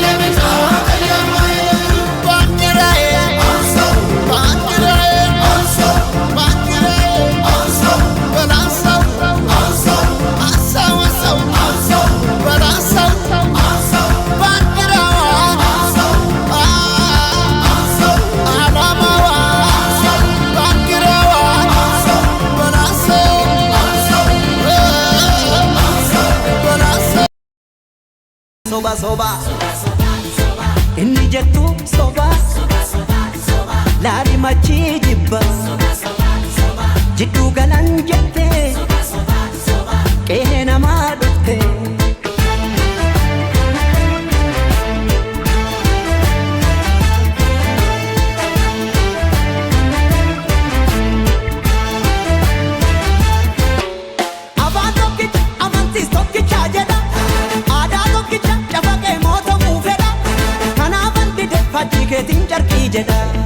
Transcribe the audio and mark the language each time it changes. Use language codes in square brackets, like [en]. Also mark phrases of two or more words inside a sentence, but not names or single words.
[am] ቢጫ ቀይ አርማዬን ባንዲራዬ አንሳው ባንዲራዬ አንሳው ባንዲራዬ አንሳው በላንሳው አንሳው አንሳው አንሳው አንሳው በላንሳው አንሳው ባንዲራዋ አንሳው አንሳው ዓላማዋ አንሳው ባንዲራዋ አንሳው በላንሳው አንሳው አንሳው በላንሳው [om] soba soba inni jettu soba laali machi jibba jiddu galan jette qe'ee namaa dhufte afaan tokkicha amantiis tokkicha jedha aadaa tokkicha cafaqee mootumuu fedha kanaafan dide fakkii keetiin carqii jedha